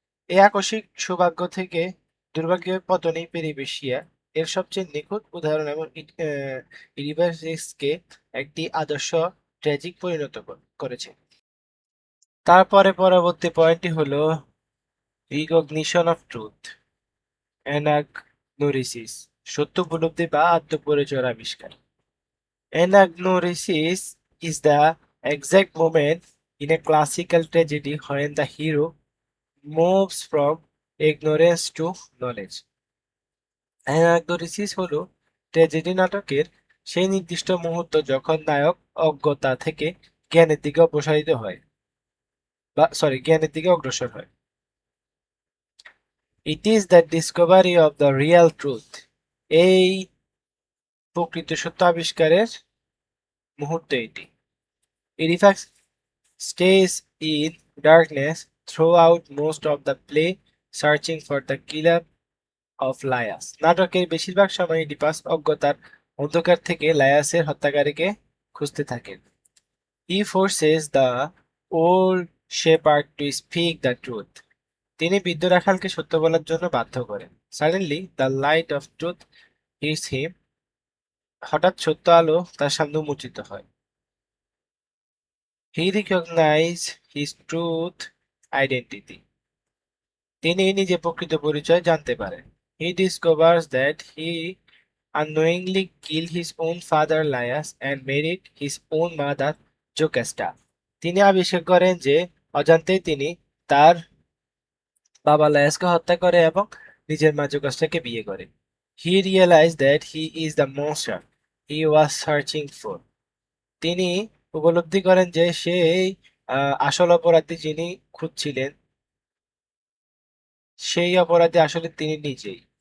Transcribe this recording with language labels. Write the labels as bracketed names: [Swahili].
[Bangla] এই আকস্মিক সৌভাগ্য থেকে দুর্ভাগ্যের পতনই পেরিপেশিয়া এর সবচেয়ে নিখুঁত উদাহরণ এবং ইডিপাসকে একটি আদর্শ ট্র্যাজিক পরিণত করেছে। তারপরে পরবর্তী পয়েন্টটি হলো রিকগনিশন অফ ট্রুথ, অ্যানাগনোরিসিস, সত্য উপলব্ধি বা আত্মপরিচয়ের আবিষ্কার। [English] Anagnorisis is the exact moment in a classical tragedy when the hero moves from ignorance to knowledge. [Bangla] Anagnorisis হলো ট্র্যাজেডি নাটকের সেই নির্দিষ্ট মুহূর্ত যখন নায়ক অজ্ঞতা থেকে জ্ঞানের দিকে অপসারিত হয় জ্ঞানের দিকে অগ্রসর হয়। [English] it is the discovery of the real truth, [Bangla] এই প্রকৃত সত্য আবিষ্কারের মুহূর্ত এটি। [English] Edifax stays in darkness throughout most of the play, searching for the killer of Laius. [Bangla] নাটকের বেশিরভাগ সময় ইডিপাস অজ্ঞতার অন্ধকার থেকে লায়াসের হত্যাকারীকে খুঁজতে থাকেন। [English] He forces the old shepherd to speak the truth. [Bangla] তিনি বৃদ্ধ রাখালকে সত্য বলার জন্য বাধ্য করেন। [English] Suddenly, the light of truth hits him. [Bangla] হঠাৎ সত্য আলো তার সামনে উন্মোচিত হয়। [English] He recognizes his truth identity. [Bangla] তিনি নিজে প্রকৃত পরিচয় জানতে পারেন। [English] He discovers that he unknowingly killed his own father Laius and married his own mother Jocasta. [Bangla] তিনি আবিষ্কার করেন যে অজান্তেই তিনি তার বাবা লায়াসকে হত্যা করে এবং নিজের মা জোকাস্টাকে বিয়ে করে। [English] He realized that he is the monster he was searching for. [Bangla] তিনি উপলব্ধি করেন যে সেই আসল অপরাধী যিনি খুঁজছিলেন সেই অপরাধী আসলে তিনি নিজেই।